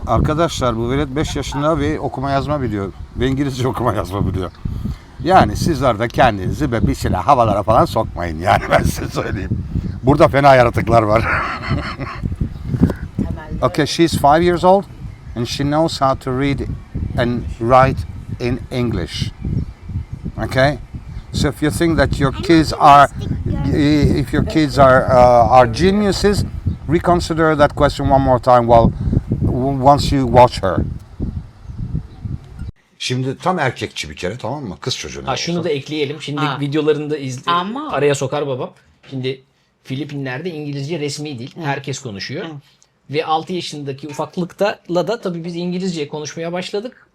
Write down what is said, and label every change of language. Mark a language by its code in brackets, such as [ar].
[tr] Arkadaşlar bu velet 5 yaşında ve okuma yazma biliyor. Ve İngilizce okuma yazma biliyor. Yani sizler de kendinizi ve bir şeyler havalara falan sokmayın yani ben size söyleyeyim. Burada fena yaratıklar var. [en] Okay, she's 5 years old and she knows how to read and write in English. Okay? So if you think that your kids are if your kids are geniuses, reconsider that question one more time once you watch her. [tr] Şimdi tam erkekçi bir kere, tamam mı? Kız çocuğu. Ha şunu da ekleyelim. Şimdi Ha. videolarında Ama- araya sokar babam. Şimdi Filipinler'de İngilizce resmi dil. Herkes konuşuyor. Ve 6 yaşındaki ufaklıkta da tabii biz İngilizce konuşmaya başladık.